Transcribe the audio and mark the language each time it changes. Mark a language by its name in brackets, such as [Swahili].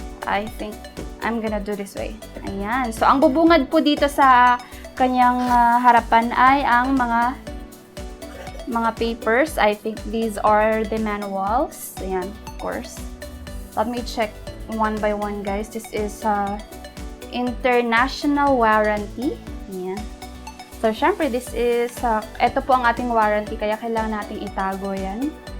[English] I think I'm gonna do this way. [Filipino] Ayan. So, ang bubungad po dito sa kanyang harapan ay ang mga papers. [English] I think these are the manuals. Ayan, of course. Let me check one by one guys. This is international warranty. Ayan. [Filipino] So, syempre, [English] this is, [Filipino] ito po ang ating warranty, kaya kailangan nating itago yan.